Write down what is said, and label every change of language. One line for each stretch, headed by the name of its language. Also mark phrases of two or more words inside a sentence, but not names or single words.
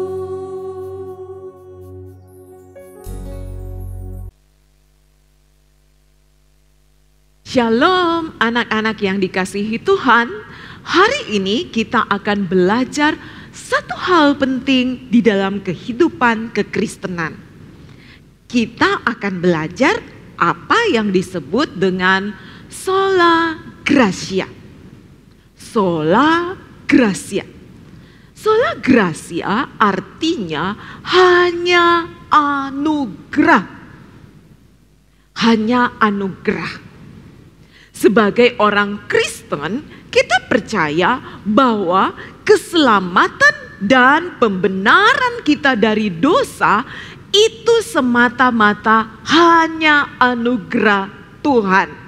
Indonesian: Shalom anak-anak yang dikasihi Tuhan. Hari ini kita akan belajar satu hal penting di dalam kehidupan kekristenan. Kita akan belajar apa yang disebut dengan
Latin: sola gratia. Sola gratia. Sola gratia
Indonesian: artinya hanya anugerah. Hanya anugerah. Sebagai orang Kristen, kita percaya bahwa keselamatan dan pembenaran kita dari dosa itu semata-mata hanya anugerah Tuhan.